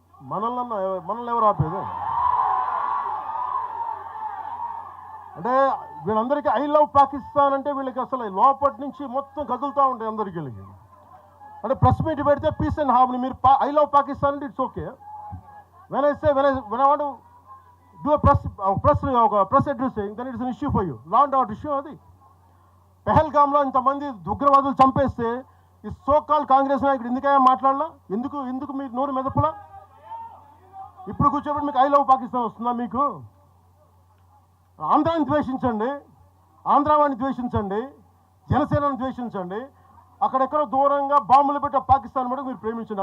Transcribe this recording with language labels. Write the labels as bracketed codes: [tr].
[te] మనల్ని ఎవరు ఆపేది? అంటే వీళ్ళందరికీ ఐ లవ్ పాకిస్తాన్ అంటే వీళ్ళకి అసలు లోపటి నుంచి మొత్తం కదులుతూ ఉంటాయి అందరికి. వీళ్ళకి అంటే ప్రెస్ మీట్ పెడితే [en] peace and harmony, [te] మీరు ఐ లవ్ పాకిస్తాన్ అంటే it's okay. [en] when I want to do a press addressing, then it's an issue for you. Law and order issue అది. [te] పెహల్గామ్లో ఇంతమంది ఉగ్రవాదులు చంపేస్తే ఈ సోకాల్ కాంగ్రెస్ నాయకుడు ఎందుకయ్యా మాట్లాడలా? ఎందుకు మీరు నోరు మెదపలా? ఇప్పుడు కూర్చోబెట్టి మీకు ఐ లవ్ పాకిస్తాన్ వస్తుందా? మీకు ఆంధ్రాని ద్వేషించండి, ఆంధ్రావాణి ద్వేషించండి, జనసేనని ద్వేషించండి, అక్కడెక్కడో దూరంగా బాంబులు పెట్టే పాకిస్తాన్ కూడా మీరు ప్రేమించండి.